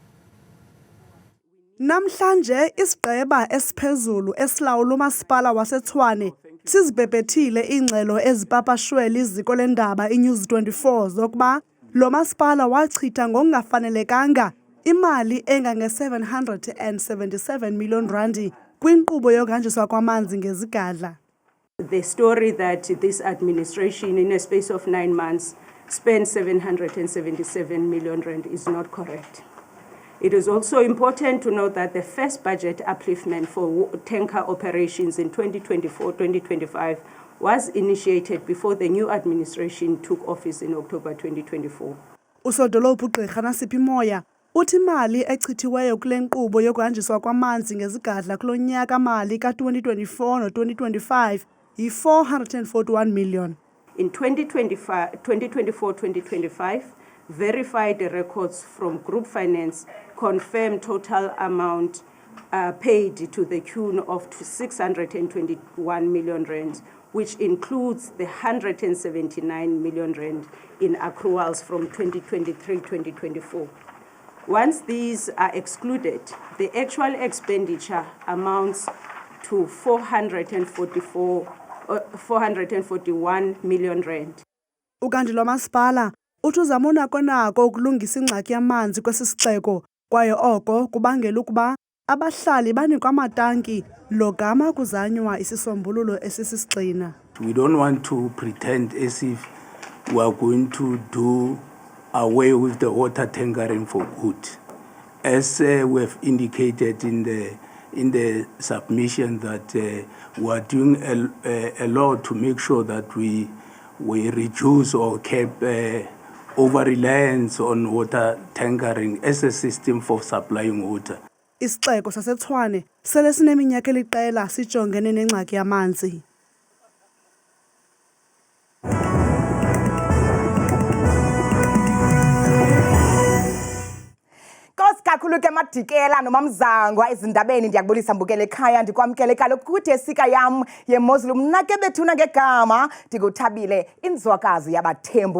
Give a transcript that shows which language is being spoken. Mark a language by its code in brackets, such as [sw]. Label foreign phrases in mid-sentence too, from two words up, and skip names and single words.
[xh] Namhlanje isigqeba esiphezulu esilawula umasipala waseTshwane sizibhebhethile iingxelo ezipapashwe liziko lendaba iNews 24 zokuba lo masipala wachitha ngokungafanelekanga imali engange-777 million randi kwinkqubo yokuhanjiswa kwamanzi ngezigadla. [en] The story that this administration in a space of 9 months spent 777 million rand is not correct. It is also important to note that the first budget upliftment for tanker operations in 2024-2025 was initiated before the new administration took office in October 2024. [xh] Usodolophu uGqirha Nasiphi Moya uthi imali echithiweyo kule nkqubo yokuhanjiswa kwamanzi ngezigadla kulo nyaka mali ka-2024 no-2025 yi-441 million. [en] In 2024-2025, verified records from Group Finance confirm total amount paid to the tune of 621 million rand, which includes the 179 million rand in accruals from 2023-2024. Once these are excluded, the actual expenditure amounts to 441 million rand. [xh] Ukanti lo masipala uthi uzama unako ukulungisa ingxaki yamanzi kwesi sixeko kwaye oko kubangela ukuba abahlali banikwa amatanki logama kuzanywa isisombululo esisisigxina. [en] We don't want to pretend as if we are going to do away with the water tankering for good. As we have indicated in the submission that we are doing a lot to make sure that we reduce or cap over-reliance on water tankering as a system for supplying water. [xh] Isixeko saseTshwane sele sineminyaka eliqela sijongene nengxaki yamanzi. Kakhulu ke Madikela nomamzangwa ezindabeni ndiyakubulisa mbukele ekhaya ndikwamkele kaloku kuthi esika yam yeMozulu mna ke bethuna ngegama ndikuthabile inzwakazi yabathembu